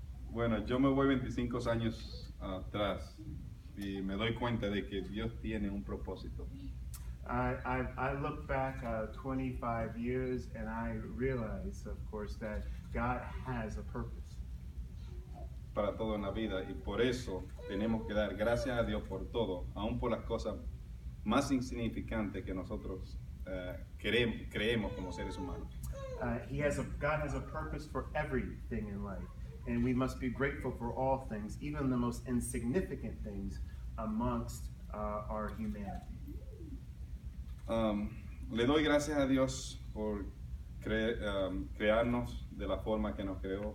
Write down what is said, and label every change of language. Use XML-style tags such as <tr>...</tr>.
<es>Bueno, yo me voy 25 años atrás y me doy cuenta de que Dios tiene un propósito.</es> <en>I look back 25 years and I realize, of course, that God has a purpose</en> <es>Para todo en la vida y por eso tenemos que dar gracias a Dios por todo, aun por las cosas más insignificantes que nosotros creemos como seres humanos.</es> <en>God has a purpose for everything in life, and we must be grateful for all things, even the most insignificant things amongst our humanity.</en> <es>Le doy gracias a Dios por crearnos de la forma que nos creó.</es>